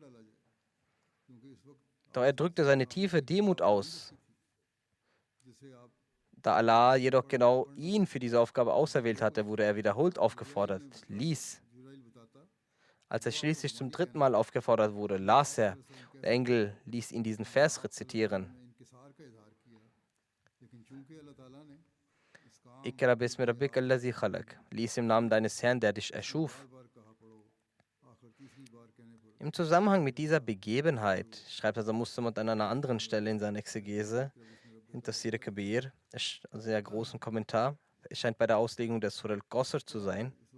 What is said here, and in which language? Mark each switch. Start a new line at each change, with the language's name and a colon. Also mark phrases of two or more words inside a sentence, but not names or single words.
German: Doch er drückte seine tiefe Demut aus. Da Allah jedoch genau ihn für diese Aufgabe auserwählt hatte, wurde er wiederholt aufgefordert, lies. Als er schließlich zum dritten Mal aufgefordert wurde, las er. Der Engel ließ ihn diesen Vers rezitieren.
Arabic: اقرأ باسم ربك الذي خلق.
German: Lies im Namen deines Herrn, der dich erschuf. Im Zusammenhang mit dieser Begebenheit schreibt also Muslim an einer anderen Stelle in seiner Exegese, in Tafsir Kabir, ein sehr großen Kommentar. Es scheint bei der Auslegung der Surah Al-Qasr zu sein.